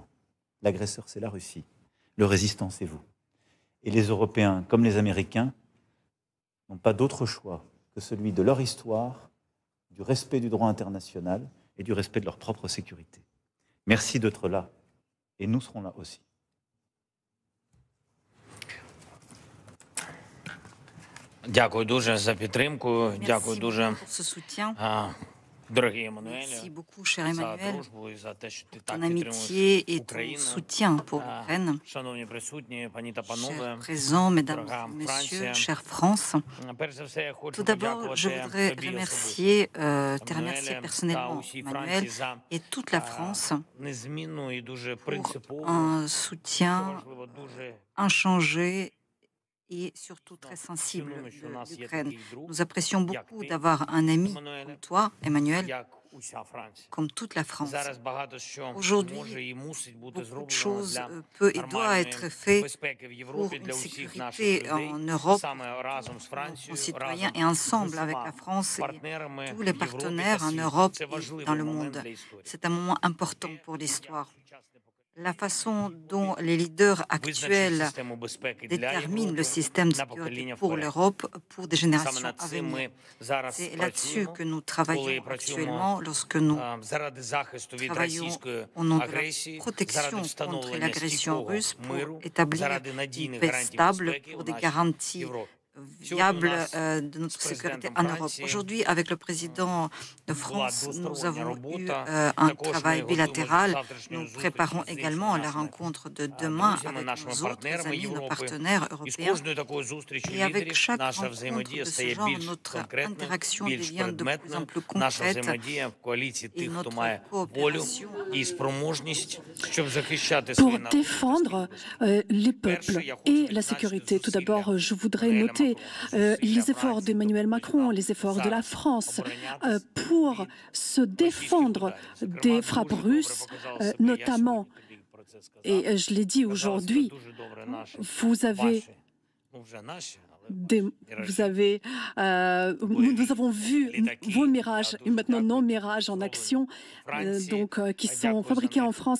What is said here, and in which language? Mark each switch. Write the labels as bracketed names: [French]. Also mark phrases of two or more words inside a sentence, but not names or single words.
[French] L'agresseur, c'est la Russie. Le résistant, c'est vous. Et les Européens, comme les Américains, n'ont pas d'autre choix que celui de leur histoire, du respect du droit international et du respect de leur propre sécurité. Merci d'être là, et nous serons là aussi. [Ukrainian] Дякую дуже за підтримку. Дякую дуже, дорогий Еммануель, [French] Merci beaucoup, cher [Ukrainian] за [French] Emmanuel, [Ukrainian] дружбу і за те, що ти [French] ton [Ukrainian] так [French] amitié [Ukrainian] підтримуєш [French] et ton [Ukrainian] Україну. [French] soutien pour l'Ukraine. [Ukrainian] Шановні присутні, пані та панове, [French] Chers présents, mesdames [Ukrainian] дорога [French] et messieurs, [Ukrainian] Франція, [French] chère France, [Ukrainian] перш за все я хочу [French] tout d'abord, je [Ukrainian] подякувати [French] voudrais [Ukrainian] тобі особисто, [French] remercier, te remercier [Ukrainian] Еммануеле, та [French] personnellement, [Ukrainian] усій [French] Emmanuel, [Ukrainian] Франції за [French] et toute la France [Ukrainian] незмінну і дуже [French] pour [Ukrainian] принципову, [French] un [Ukrainian] що [French] soutien [Ukrainian] важливо, дуже [French] inchangé et surtout très sensible [Ukrainian] цінуємо, що у [French] de [Ukrainian] нас є [French] l'Ukraine. [Ukrainian] такий друг, [French] Nous apprécions [Ukrainian] як [French] beaucoup [Ukrainian] ти, [French] d'avoir un ami Emmanuel, comme toi, Emmanuel, [Ukrainian] як уся Франція. [French] comme toute la France. [Ukrainian] Зараз багато що [French] Aujourd'hui, [Ukrainian] може і мусить бути [French] Beaucoup de [Ukrainian] зроблено [French] choses [Ukrainian] для [French] peut et doit [Ukrainian] нормальної [French] être fait [Ukrainian] безпеки в [French] pour [Ukrainian] Європі, [French] une [Ukrainian] для усіх наших [French] sécurité [Ukrainian] людей, [French] en Europe, [Ukrainian] саме разом з [French] nos [Ukrainian] Францією, [French] concitoyens, [Ukrainian] разом [French] et [Ukrainian] з [French] ensemble avec la [Ukrainian] усіма [French] France et [Ukrainian] партнерами [French] tous [Ukrainian] в [French] les [Ukrainian] Європі [French] partenaires [Ukrainian] та [French] en [Ukrainian] світі. [French] Europe [Ukrainian] Це [French] et [Ukrainian] важливий [French] dans le [Ukrainian] момент [French] monde. [Ukrainian] для історії. [French] C'est un moment important pour l'histoire. La façon dont les leaders [Ukrainian] визначить [French] actuels [Ukrainian] систему безпеки для [French] déterminent le [Ukrainian] Європи [French] système de [Ukrainian] на [French] sécurité [Ukrainian] покоління [French] pour [Ukrainian] вперед. [French] l'Europe pour des [Ukrainian] Саме [French] générations [Ukrainian] над [French] à [Ukrainian] цим [French] venir. [Ukrainian] ми зараз [French] C'est là-dessus [Ukrainian] працюємо, [French] que nous [Ukrainian] коли [French] travaillons [Ukrainian] працюємо [French] actuellement lorsque nous [Ukrainian] заради захисту від [French] travaillons [Ukrainian] російської [French] au nom de la [Ukrainian] агресії, заради [French] protection contre [Ukrainian] встановлення [French] l'agression [Ukrainian] стійкого [French] russe pour [Ukrainian] миру, [French] établir [Ukrainian] заради [French] une [Ukrainian] надійних [French] paix [Ukrainian] гарантій [French] stable, [Ukrainian] безпеки [French] pour [Ukrainian] у [French] des [Ukrainian] нашій [French] garanties [Ukrainian] Європі. [French] viables de notre sécurité en Europe. Aujourd'hui, avec le président de [Ukrainian] була [French] France, nous [Ukrainian] двостороння [French] avons eu [Ukrainian] робота. [French] un [Ukrainian] Також ми [French] travail [Ukrainian] готуємося до [French] bilatéral. [Ukrainian] завтрашньої [French] Nous [Ukrainian] зустрічі [French] préparons [Ukrainian] з [French] également [Ukrainian] іншими [French] la [Ukrainian] нашими [French] rencontre de demain [Ukrainian] друзями, [French] avec [Ukrainian] нашими [French] nos autres [Ukrainian] партнерами [French] amis, nos [Ukrainian] Європи. [French] partenaires [Ukrainian] І з [French] européens. [Ukrainian] кожною такою зустрічю [French] Et avec [Ukrainian] лідерів [French] chaque [Ukrainian] наша [French] rencontre [Ukrainian] взаємодія [French] de ce [Ukrainian] стає [French] genre, [Ukrainian] більш [French] notre [Ukrainian] конкретною, [French] interaction [Ukrainian] більш [French] devient de plus en [Ukrainian] предметною. [French] plus [Ukrainian] Наша [French] concrète [Ukrainian] взаємодія в коаліції [French] et [Ukrainian] тих, хто [French] notre [Ukrainian] має волю [French] coopération [Ukrainian] і спроможність, щоб захищати свої [French] pour [Ukrainian] народи. [French] défendre les peuples et la sécurité. Tout d'abord, je voudrais noter les efforts d'Emmanuel Macron, les efforts de la France pour se défendre des frappes russes, notamment, et je l'ai dit aujourd'hui, vous avez nous avons vu vos mirages et maintenant nos mirages en action, qui sont fabriqués en France.